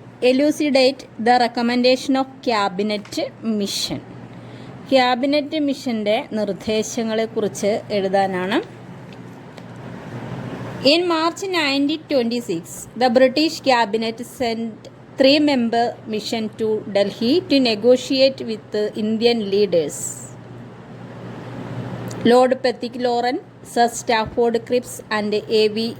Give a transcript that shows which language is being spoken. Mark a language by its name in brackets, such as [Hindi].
[English] Elucidate the recommendation of cabinet mission. [Malayalam] Cabinet missionന്റെ നിർദ്ദേശങ്ങളെക്കുറിച്ച് എഴുതാനാണ്. [English] In March 1926, the British cabinet sent 3-member mission to Delhi to negotiate with the Indian leaders. Lord Pettigrew, Sir Stafford Cripps and A.V.